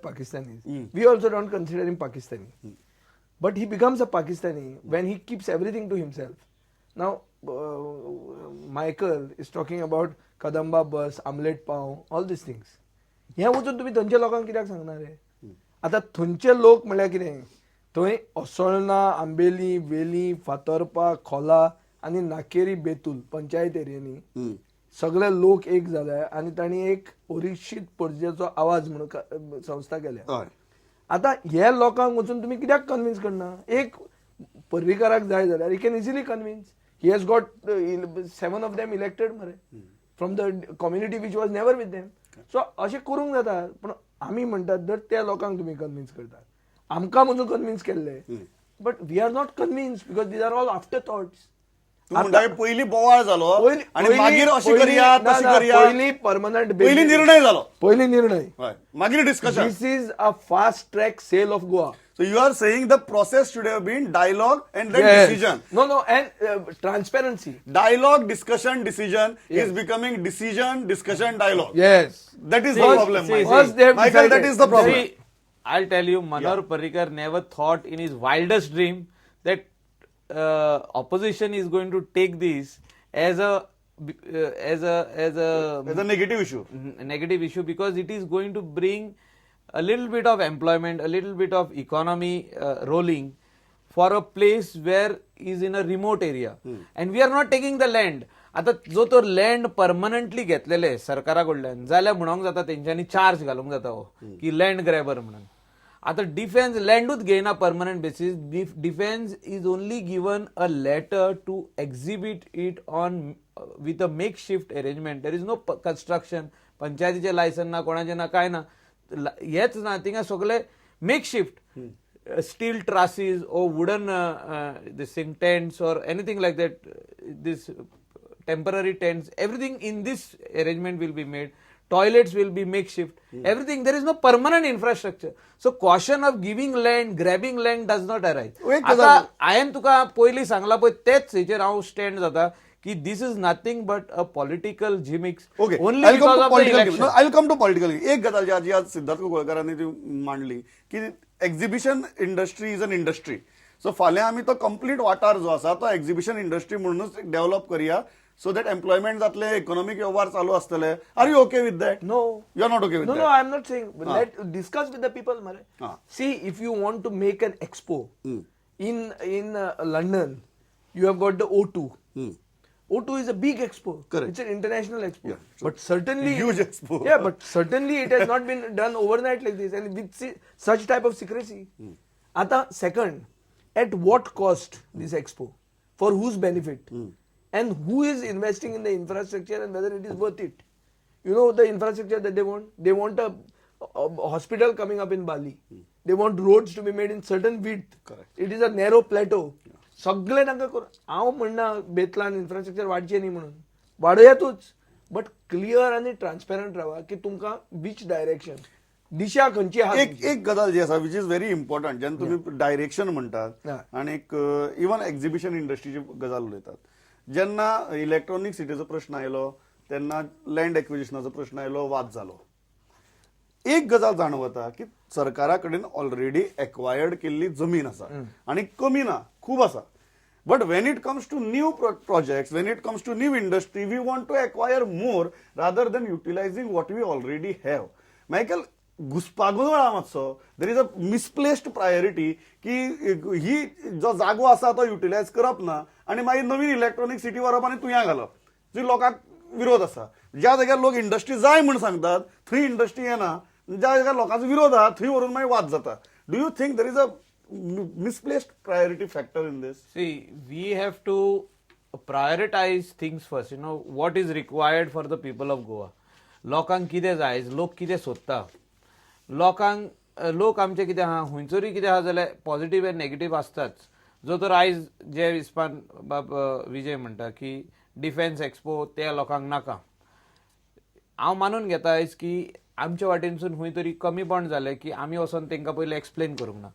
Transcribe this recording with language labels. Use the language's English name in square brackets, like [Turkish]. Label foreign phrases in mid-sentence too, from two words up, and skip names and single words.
[English] Pakistanis. We also don't consider him Pakistani. But he becomes a Pakistani when he keeps everything to himself. Now, Michael is talking about Kadamba bus, Amlet Pav, all these things. [Konkani] ह्या वचून तुम्ही थंयच्या लोकांक कित्याक सांगणार रे? आता थंयचे लोक म्हळ्यार कितें? थंय असोळणा, आंबेली, वेली, फातर्पा, खोला आनी नाकेरी बेतूल पंचायत एरियांनी सगळे लोक एक जाले आनी तांणी एक ओरिशीत पणजेचो आवाज म्हणून संस्था केल्या. आता ह्या लोकांक वचून तुम्ही कित्याक कन्विन्स करना? एक पर्रीकाराक जाय जाल्यार [English] he can easily convince. he has got 7 of them elected मरे from the community which was never with them. [Konkani] सो अशें करूंक जाता. पण आमी म्हणटात जर त्या लोकांक तुम्ही कन्विन्स करतात, आमकां म्हजून कन्विन्स केल्ले, [English] but we are not convince because these are all after thoughts. [Konkani] पहिली बोवाळ झालो आणि मागीर अशी करूया तशी करूया, पहिली परमनंट पहिली निर्णय झालो, पहिली निर्णय मागीर डिस्कशन. [English] this is a fast track sale of Goa. So you are saying the process should have been dialogue and then decision. No, and transparency. Dialogue, discussion, decision is becoming decision, discussion, dialogue. Yes. That is the problem. First they have Michael, that decided. is the problem. See, I'll tell you, Manohar Parrikar never thought in his wildest dream that opposition is going to take this as a negative issue. Negative issue, because it is going to bring a little bit of employment, a little bit of economy rolling for a place where is in a remote area. And we are not taking the land. [Konkani] आता जो तो लँड परमनंटली घेतलेले सरकारा कडल्यान जाल्यार म्हणूंक जाता तेंच्यांनी चार्ज घालूंक जाता हो की [English] land grabber [Konkani] म्हणून. आता डिफेन्स लँडूच घेयना [English] permanent basis. defense is only given a letter to exhibit it on with a make shift arrangement. there is no construction, [Konkani] पंचायतीचे लायसन ना, कोणाचे ना, काय ना, हेच ना. [English] थिंगा सगळे make shift steel trusses or wooden this thing tents or anything like that, this temporary tents, everything in this arrangement will be made. Toilets will be makeshift. Everything, there is no permanent infrastructure. So caution of giving land, grabbing land does not arise. [Konkani] आता हांवें तुका पयलीं सांगला पळय तेच हेचेर हांव स्टँड जाता की [English] this is nothing but a political gimmicks. Okay. Only because of the election. No, I'll come to political. [Konkani] एक गजाल जी आज सिद्धार्थ कोळकारांनी ती मांडली की [English] exhibition industry is an industry. [Konkani] सो फाल्यां आमी तो कंप्लीट वाठार जो आसा तो [English] exhibition industry [Konkani] म्हणूनच डेव्हलप करूया, [English] so that employment [Konkani] जातले, economic व्यवहार चालू असतले. [English] Are you okay with that? No. You are not okay with that? No, I am not saying. Let discuss with the people, mare. See, if you want to make an expo in London, you have got the O2. O2 is a big expo. Correct. It's an international expo. Yeah, sure. But certainly, Huge expo. Yeah, but certainly it has not been done overnight like this and with such type of secrecy. Ata second, at what cost this expo? For whose benefit? And who is investing in the infrastructure and whether it is worth it? You know the infrastructure that they want? They want a hospital coming up in Bali. They want roads to be made in certain width. Correct. It is a narrow plateau. [Konkani] सगळे तांकां करून हांव म्हणना बेतलान इन्फ्रास्ट्रक्चर वाडचें न्ही म्हणून, वाडयातूच, [English] but clear [Konkani] आनी ट्रान्सपेरंट रावा की तुमकां [English] which direction, [Konkani] दिशा खंयची आहा. एक गजाल जी आसा [English] which is very important, [Konkani] जेन्ना तुम्ही डायरेक्शन म्हणटात आनी इवन एक्झिबिशन इंडस्ट्रीची गजाल उलयतात, जेन्ना इलेक्ट्रॉनिक सिटीचो प्रश्न आयलो तेन्ना [English] land acquisition [Konkani] प्रश्न आयलो, वाद जालो. एक गजाल जाणवता की सरकारा कडेन [English] already acquired [Konkani] केल्ली जमीन आसा आनी कमी ना, खूब आसा. [English] but when it comes to new projects, when it comes to new industry, we want to acquire more rather than utilizing what we already have. [Konkani] मायकल, घुसपागोंदळ आहा मातसो. [English] there is a misplaced priority [Konkani] की ही जो जागो आसा तो युटिलायज करप ना आनी मागीर नवीन [English] electronic city [Konkani] व्हरप आनी तुया घालप, जी लोकांक विरोध आसा. ज्या जाग्यार लोक इंडस्ट्री जाय म्हूण सांगतात थंय इंडस्ट्री येना, ज्या जाग्यार लोकांचो विरोध आहा थंय व्हरून मागीर वाद जाता. [English] do you think there is a misplaced priority factor in this? See, we have to prioritize things first. You know, what is required for the people of Goa. [Konkani] लोकांक कितें जाय, लोक कितें सोदता, लोक आमचे कितें आहा, हुंयसरूय कितें आहा जाल्यार [English] positive and negative [Konkani] आसताच. जो तर आयज जे हिसपान बाब विजय म्हणटा की [English] defense expo [Konkani] त्या लोकांक नाका, हांव मानून घेता आयज की आमच्या वाटेनसून खंय तरी कमीपण जालें की आमी वचोन तांकां पयलीं एक्सप्लेन करूंक ना.